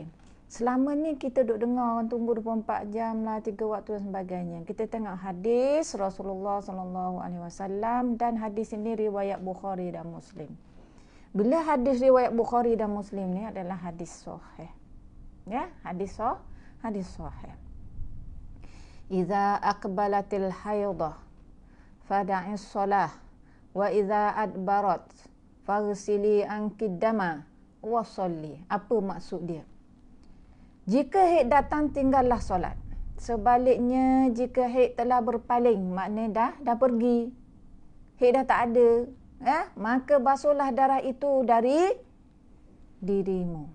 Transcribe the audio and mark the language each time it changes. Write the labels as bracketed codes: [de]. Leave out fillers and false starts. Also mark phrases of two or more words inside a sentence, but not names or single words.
[ms] Selama ni kita duk dengar orang tunggu 24 jam lah, 3 waktu dan sebagainya. Kita tengok hadis Rasulullah [ar] صلى الله عليه وسلم, [ms] dan hadis ini riwayat Bukhari dan Muslim. Bila hadis riwayat Bukhari dan Muslim ni adalah hadis sahih. Ya, hadis sahih. [ar] إذا أقبلت الحيضة فدعي الصلاة وإذا أدبرت فاغسلي عنك الدم وصلي. [ms] Apa maksud dia? Jika haid datang, tinggallah solat. Sebaliknya, jika haid telah berpaling, maknanya dah pergi, haid dah tak ada, maka basuhlah darah itu dari dirimu.